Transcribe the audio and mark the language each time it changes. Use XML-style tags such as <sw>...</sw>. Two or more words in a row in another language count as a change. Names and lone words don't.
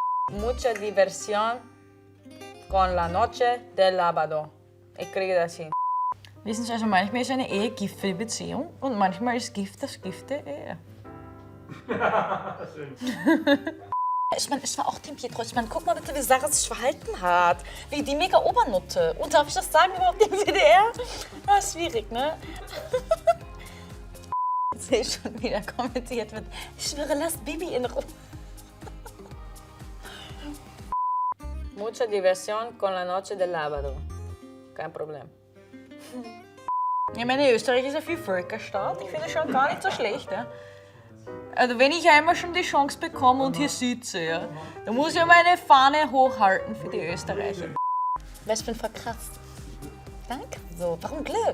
<es>Mucha diversión con la noche del sábado.</es> <de>Ich kriege das hin. Wissen Sie, also manchmal ist eine Ehe Gift für die Beziehung und manchmal ist Gift das Gift der Ehe. Schön. Ich meine, ich war auch Team Pietro. Ich meine, guck mal bitte, wie Sarah sich verhalten hat. Wie die mega Obernutte. Und darf ich das sagen überhaupt im WDR? Ah, schwierig, ne? Ich sehe schon wieder kommentiert wird. Ich schwöre, lass Bibi in Ruhe.</de> <es>Mucha diversión con la noche del sábado.</es> <de>Kein Problem. Ich meine, Österreich ist ein viel Völkerstaat. Ich finde es schon gar nicht so schlecht. Ja? Also wenn ich einmal schon die Chance bekomme und hier sitze, ja, dann muss ich meine Fahne hochhalten für die Österreicher. Was für ein verkratzt. Danke. So, warum Glück?</de>